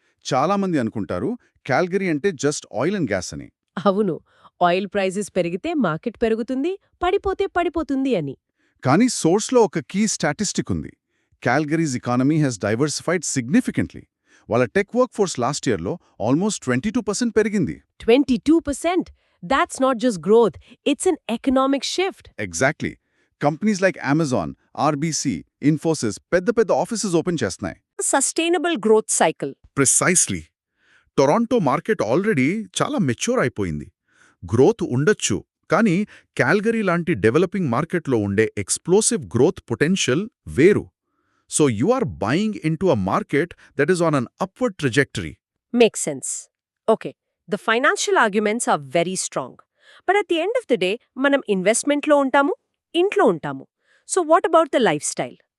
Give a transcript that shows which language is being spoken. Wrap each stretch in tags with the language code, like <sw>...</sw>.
<te>చాలామంది అనుకుంటారు క్యాల్గరీ అంటే జస్ట్ ఆయిల్ అండ్ గ్యాస్ అని. అవును, ఆయిల్ ప్రైజెస్ పెరిగితే మార్కెట్ పెరుగుతుంది, పడిపోతే పడిపోతుంది అని. కానీ సోర్స్లో ఒక కీ స్టాటిస్టిక్ ఉంది.</te> <en>Calgary's economy has diversified significantly.</en> <te>వాళ్ళ టెక్ వర్క్ ఫోర్స్ లాస్ట్ ఇయర్లో ఆల్మోస్ట్ 22% పెరిగింది. 22%?</te> <en>That's not just growth, it's an economic shift. Exactly.</en> <te>Companies like Amazon, RBC, Infosys పెద్ద పెద్ద ఆఫీసెస్ ఓపెన్ చేస్తున్నాయి.</te> <en>Sustainable growth cycle. Precisely.</en> <te>Toronto market already చాలా mature అయిపోయింది. Growth ఉండొచ్చు, కానీ క్యాల్గరీ లాంటి డెవలపింగ్ మార్కెట్లో ఉండే ఎక్స్ప్లోసివ్ గ్రోత్ పొటెన్షియల్ వేరు.</te> <en>So you are buying in to a market that is on an upward trajectory. Makes sense. Okay, the financial arguments are very strong. But at the end of the day,</en> <te>మనం ఇన్వెస్ట్మెంట్లో ఉంటాము, ఇంట్లో ఉంటాము.</te> <en>So what about the lifestyle?</en>